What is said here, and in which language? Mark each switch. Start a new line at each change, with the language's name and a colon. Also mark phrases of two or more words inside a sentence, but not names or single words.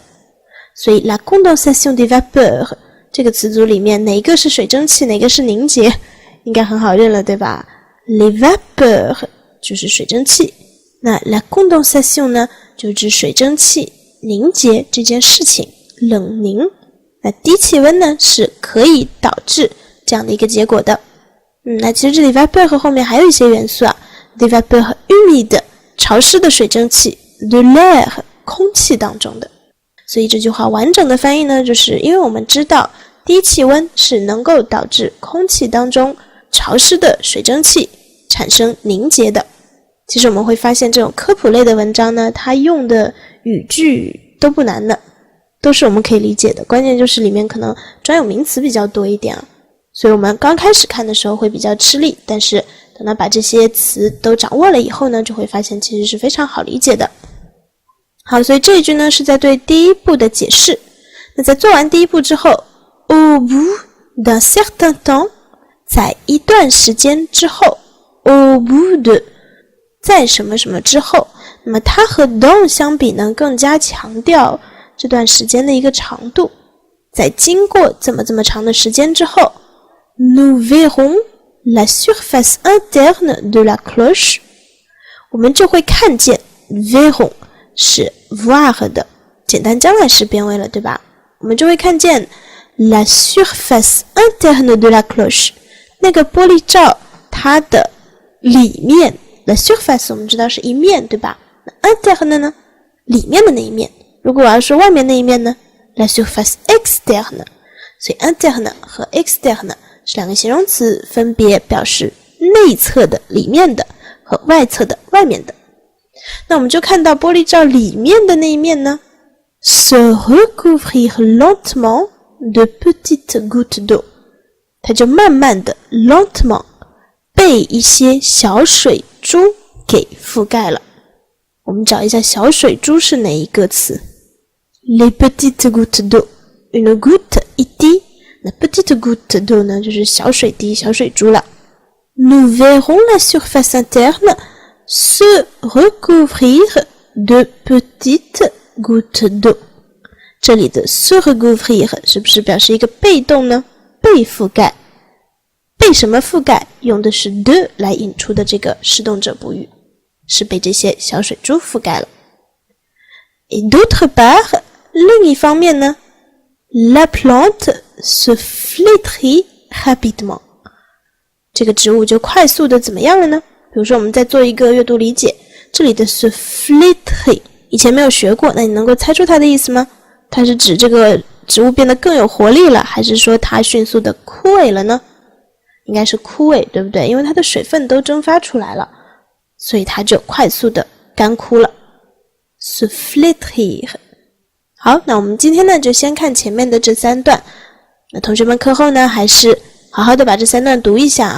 Chinese: 所以
French: la condensation des vapeurs
Chinese: 这个词组里面哪一个是水蒸气，哪个是凝结，应该很好认了，对吧？
French: Les vapeurs
Chinese: 就是水蒸气，那
French: la condensation
Chinese: 呢，就指水蒸气凝结这件事情，冷凝。那低气温呢，是可以导致这样的一个结果的。那其实这里 vapeur 后面还有一些元素啊
French: des vapeurs humides
Chinese: 潮湿的水蒸气
French: de l'air
Chinese: 空气当中的。所以这句话完整的翻译呢，就是因为我们知道低气温是能够导致空气当中潮湿的水蒸气产生凝结的。其实我们会发现这种科普类的文章呢，它用的语句都不难的，都是我们可以理解的，关键就是里面可能专有名词比较多一点啊，所以我们刚开始看的时候会比较吃力，但是等到把这些词都掌握了以后呢，就会发现其实是非常好理解的。好，所以这一句呢是在对第一步的解释。那在做完第一步之后
French: au bout d'un certain temps
Chinese: 在一段时间之后
French: au bout de
Chinese: 在什么什么之后，那么它和 dans 相比呢，更加强调这段时间的一个长度。在经过这么长的时间之后
French: nous verrons la surface interne de la cloche
Chinese: 我们就会看见 verrons 是 voir 的简单将来时变位了，对吧？我们就会看见
French: la surface interne de la cloche
Chinese: 那个玻璃罩它的里面
French: la surface
Chinese: 我们知道是一面，对吧？那 interne 呢？里面的那一面。如果我要说外面那一面呢
French: la surface externe
Chinese: 所以 interne 和 externe 是两个形容词，分别表示内侧的里面的和外侧的外面的。那我们就看到玻璃罩里面的那一面呢
French: se recouvrir lentement de petites gouttes d'eau
Chinese: 它就慢慢的 lentement 被一些小水珠给覆盖了。我们找一下小水珠是哪一个词
French: les petites gouttes d'eau une goutte
Chinese: 一滴，那
French: petite goutte d'eau
Chinese: 呢就是小水滴小水珠了。
French: Nous verrons la surface interne se recouvrir de petites gouttes d'eau
Chinese: 这里的
French: se recouvrir
Chinese: 是不是表示一个被动呢？被覆盖。被什么覆盖？用的是 de 来引出的这个实动者补语，是被这些小水珠覆盖了。
French: Et d'autre part
Chinese: 另一方面呢
French: La plante se flétrit rapidement
Chinese: 这个植物就快速的怎么样了呢？比如说我们在做一个阅读理解，这里的
French: se flétrit
Chinese: 以前没有学过，那你能够猜出它的意思吗？它是指这个植物变得更有活力了，还是说它迅速的枯萎了呢？应该是枯萎，对不对？因为它的水分都蒸发出来了，所以它就快速的干枯了。
French: se flétrir
Chinese: 好，那我们今天呢就先看前面的这三段，那同学们课后呢还是好好的把这三段读一下啊。